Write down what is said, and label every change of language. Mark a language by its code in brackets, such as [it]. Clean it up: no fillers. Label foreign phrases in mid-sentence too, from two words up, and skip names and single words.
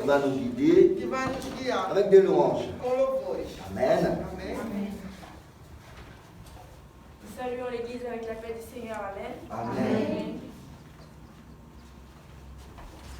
[fr] va nous guider [pt] que vai nos guiar [fr] avec des louanges. [pt] com louvores. Amen. Amém? [fr] Nous saluons l'Église avec la paix du Seigneur. Amen. Amen.